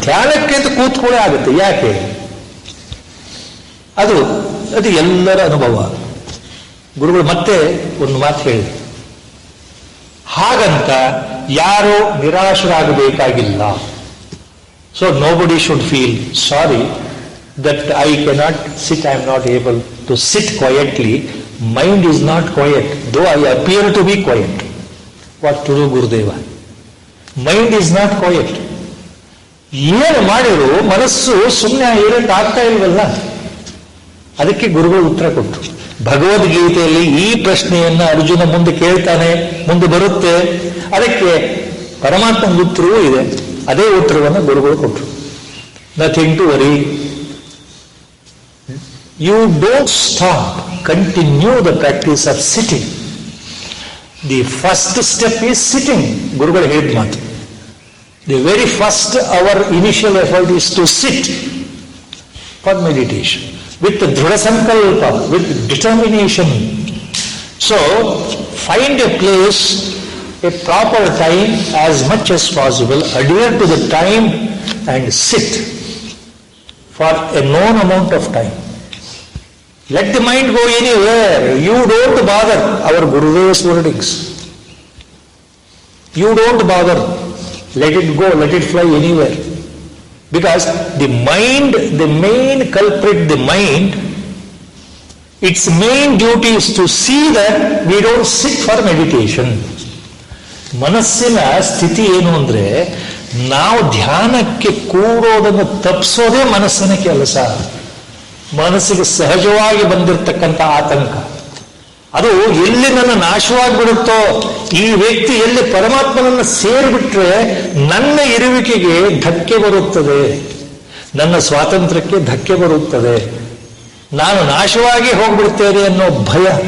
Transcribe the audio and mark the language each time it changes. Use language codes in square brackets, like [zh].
[kn] ಧ್ಯಾನಕ್ಕೆ ಅಂತ ಕೂತ್ಕೊಳ್ಳೇ ಆಗುತ್ತೆ. ಯಾಕೆ? ಅದು ಎಲ್ಲರ ಅನುಭವ. ಗುರುಗಳು ಮತ್ತೆ ಒಂದು ಮಾತು ಹೇಳಿದ್ರು, ಹಾಗಂತ ಯಾರೋ ನಿರಾಶರಾಗಬೇಕಾಗಿಲ್ಲ. [en] So nobody should feel sorry that I cannot sit, I am not able to sit quietly. Mind is not quiet, though I appear to be quiet. What to do, Gurudeva? Mind is not quiet. [kn] ಏನು ಮಾಡಿರು ಮನಸ್ಸು ಸುಮ್ಮನೆ ಇರಕ್ಕೆ ಆಗ್ತಾ ಇಲ್ವಲ್ಲ, ಅದಕ್ಕೆ ಗುರುಗಳು ಉತ್ತರ ಕೊಟ್ಟರು. ಭಗವದ್ಗೀತೆಯಲ್ಲಿ ಈ ಪ್ರಶ್ನೆಯನ್ನ ಅರ್ಜುನ ಮುಂದೆ ಕೇಳ್ತಾನೆ, ಮುಂದೆ ಬರುತ್ತೆ. ಅದಕ್ಕೆ ಪರಮಾತ್ಮನ ಉತ್ತರವೂ ಇದೆ. ಅದೇ ಉತ್ತರವನ್ನು ಗುರುಗಳು ಕೊಟ್ಟರು. [en] Nothing to worry, you don't stop, continue the practice of sitting. The first step is sitting. [kn] ಗುರುಗಳು ಹೇಳಿದ ಮಾತು. [en] The very first, our initial effort is to sit for meditation with the Dhrudha Sankalpa, with determination. So, find a place, a proper time as much as possible, adhere to the time and sit for a known amount of time. Let the mind go anywhere. You don't bother. Our Gurudeva's wordings. You don't bother. Let it go, let it fly anywhere. Because the mind, the main culprit, the mind, its main duty is to see that we don't sit for meditation. [kn] ಮನಸ್ಸಿನ ಸ್ಥಿತಿ ಏನು ಅಂದ್ರೆ, ನಾವು ಧ್ಯಾನಕ್ಕೆ ಕೂರೋದನ್ನು ತಪ್ಪಿಸೋದೇ ಮನಸ್ಸಿನ ಕೆಲಸ. ಮನಸ್ಸಿಗೆ ಸಹಜವಾಗಿ ಬಂದಿರತಕ್ಕಂಥ ಆತಂಕ, ಅದು ಎಲ್ಲಿ ನನ್ನ ನಾಶವಾಗಿಬಿಡುತ್ತೋ, ಈ ವ್ಯಕ್ತಿ ಎಲ್ಲಿ ಪರಮಾತ್ಮನನ್ನು ಸೇರಿಬಿಟ್ರೆ ನನ್ನ ಇರುವಿಕೆಗೆ ಧಕ್ಕೆ ಬರುತ್ತದೆ, ನನ್ನ ಸ್ವಾತಂತ್ರ್ಯಕ್ಕೆ ಧಕ್ಕೆ ಬರುತ್ತದೆ, ನಾನು ನಾಶವಾಗಿ ಹೋಗ್ಬಿಡ್ತೇನೆ ಅನ್ನೋ ಭಯ.